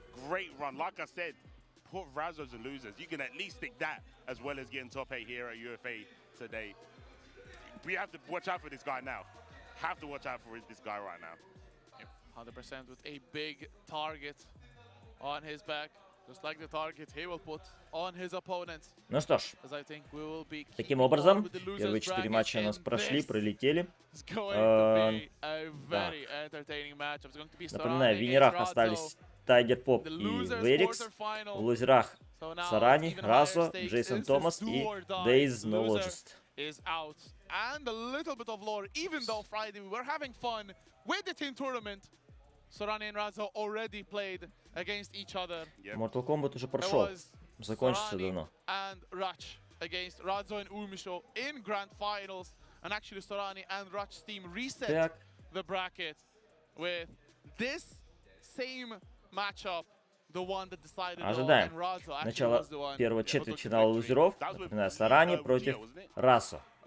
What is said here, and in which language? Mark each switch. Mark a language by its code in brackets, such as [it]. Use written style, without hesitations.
[en] Great run, like I said, put Razzos and losers. You can at least stick that as well as getting top 8 here at UFA today. We have to watch out for this guy now. Have to watch out for this guy right now. 100% with a big target on his back, just like the target he will put on his opponents. [ru] Ну что ж, таким образом, первые 4 матча у нас прошли, пролетели. Напоминаю, в винерах остались Тайгер Поп и Верикс. В лузерах Сарани, Разо, Джейсон Томас и Дейз Knowledge. [en] And a little bit of lore, even though Friday we were having fun with the team tournament. Sorani and Razo already played against each other. [ru] Mortal Kombat уже прошел. Закончится давно. [en] And Rach against Razo and Umisho in grand finals. And actually Sorani and Rach's team reset the bracket with this same matchup. The one that decided. [ru] Ожидаем начало первого четвертьфинала лузеров. Напоминаю, Сарани против Расо.